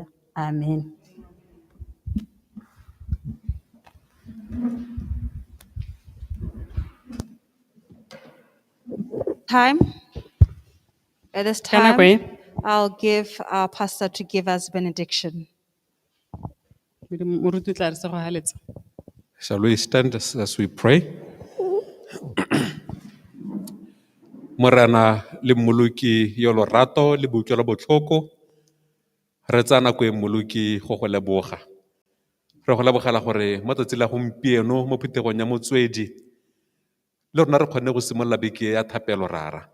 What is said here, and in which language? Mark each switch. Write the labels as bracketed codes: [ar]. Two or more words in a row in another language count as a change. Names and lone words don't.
[en] Amen. At this [tn] Ka nako [en] time, [tn] e, [en] I'll give our pastor to give us benediction. [tn] moruti o tla re se go haletsa. [en] Shall we stand as we pray? [tn] Morena le mmoloki yo lorato le boitlelo botlhoko, re tsa nako e mmoloki go go leboga. Re go lebogela gore mo tsatsi la gompieno mo phuthegong ya Motswedi le rona re kgonne go simolola beke ya thapelo rara.